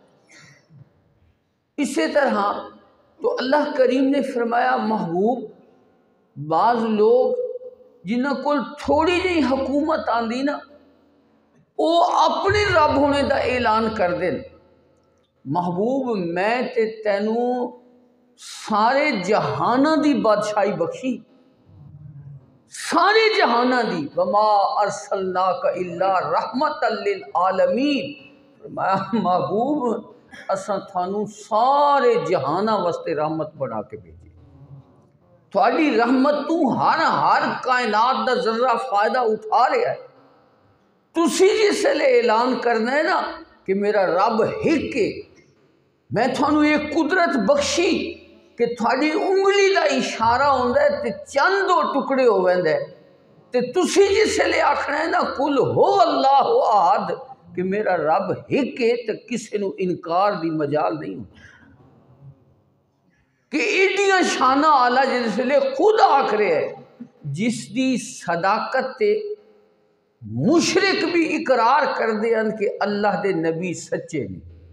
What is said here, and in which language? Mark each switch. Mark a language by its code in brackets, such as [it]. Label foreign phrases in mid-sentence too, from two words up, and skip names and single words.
[pa] اسی طرح تو اللہ کریم نے فرمایا محبوب بعض لوگ جنہاں کول تھوڑی جی حکومت آندی نا وہ اپنے رب ہونے دا اعلان کر دیں، محبوب میں تے تینوں سارے جہانہ دی بادشاہی بخشی، سارے جہانہ دی، [ar] وما ارسلناک الا رحمتا للعالمین، [pa] فرمایا محبوب اساں تھانوں سارے جہانہ واسطے رحمت بنا کے بھیجی، تھوڑی رحمت تو ہر کائنات دا ذرہ فائدہ اٹھا رہا ہے۔ تسی جس لئے اعلان کرنا ہے نا کہ میرا رب ہک ہے، میں تھانوں ایک قدرت بخشی کہ تھوڑی انگلی دا اشارہ ہوندا ہے تے چند دو ٹکڑے ہو ویندے، تے تسی جس لے آکھنا ہے نا [ar] قل ہو اللہ احد [pa] کہ میرا رب ایک ہے تے کسی نو انکار دی مجال نہیں ہوتی کہ ایڈیاں شانہ آلہ جس لے خود آکھ رہے ہیں جس دی صداقت تے مشرک بھی اقرار کر دے ان کہ اللہ دے نبی سچے نہیں